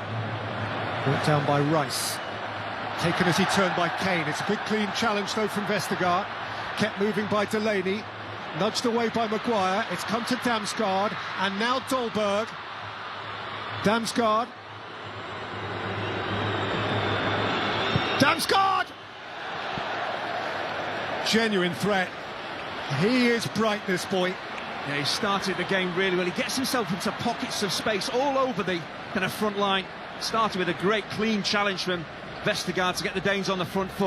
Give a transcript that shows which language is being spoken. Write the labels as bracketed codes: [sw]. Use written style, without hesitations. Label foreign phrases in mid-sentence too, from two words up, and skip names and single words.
[en] Brought down by Rice. Taken as he turned by Kane. It's a good clean challenge though from Vestergaard. Kept moving by Delaney. Nudged away by Maguire. It's come to Damsgaard. And now Dolberg. Damsgaard. Damsgaard! Genuine threat. He is bright, this boy. Yeah, he started the game really well. He gets himself into pockets of space all over the kind of front line. Started with a great clean challenge from Vestergaard to get the Danes on the front foot.